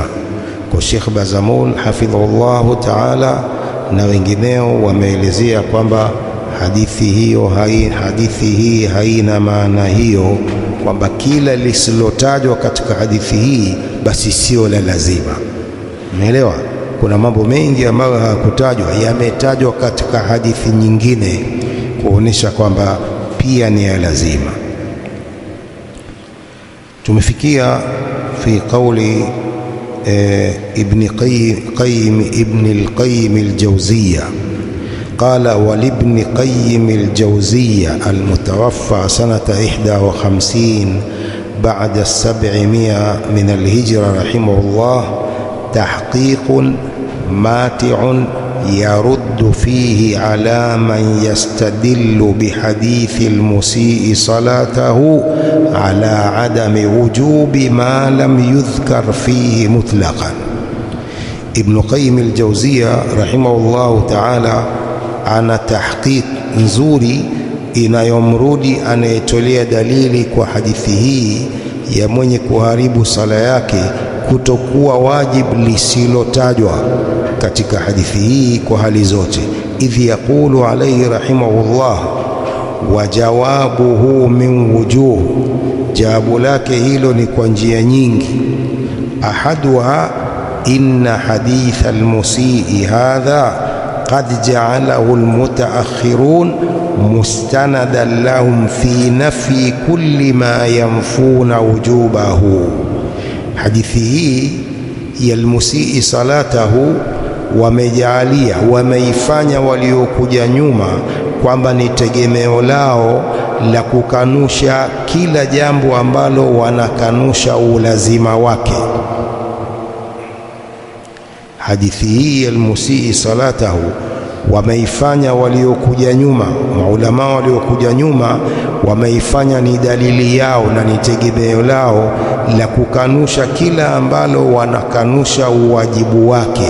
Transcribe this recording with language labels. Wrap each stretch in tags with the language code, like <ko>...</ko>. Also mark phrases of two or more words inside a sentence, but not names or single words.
<sw>Kwa Sheikh Bazamul</sw> <ar>حفظه الله تعالى</ar> <sw>na wengineo wameelezea kwamba hadithi hii haina maana hiyo, kwamba kila lisilotajwa katika hadithi hii basi sio la lazima. Umeelewa? Kuna mambo mengi ambayo hayakutajwa yametajwa katika hadithi nyingine kuonesha kwamba pia ni ya lazima.</sw> <ar>Tumefikia في قول ابن القيم الجوزية. قال: ولابن قيم الجوزية المتوفى سنة 51 بعد 700 من الهجرة رحمه الله تحقيق ماتع يرد فيه على من يستدل بحديث المسيء صلاته على عدم وجوب ما لم يذكر فيه مطلقا. ابن قيم الجوزية رحمه الله تعالى</ar> <sw>ana tahqiq nzuri inayomrudi anayetolea dalili kwa hadithi hii ya mwenye kuharibu sala yake kutokuwa wajibu lisilotajwa katika hadithi hii kwa hali zote.</sw> <ar>إذ يقول عليه رحمه الله وجوابه من وجوه,</ar> <sw>jawabu lake hilo ni kwa njia nyingi.</sw> <ar>أحدها أن حديث المسيء هذا قد جعله المتأخرون مستندا لهم في نفي كل ما ينفون وجوبه.</ar> <sw>حديثه ya</sw> <ar>المسيء صلاته</ar> <sw>wamejalia, wameifanya waliokuja nyuma kwamba ni tegemeo lao la kukanusha kila jambo ambalo wanakanusha ulazima wake. Hadithi hii</sw> <ar>المسيء صلاته</ar> <sw>wameifanya waliokuja nyuma, maulama waliokuja nyuma wameifanya ni dalili yao na ni tegemeo lao la kukanusha kila ambalo wanakanusha uwajibu wake.</sw>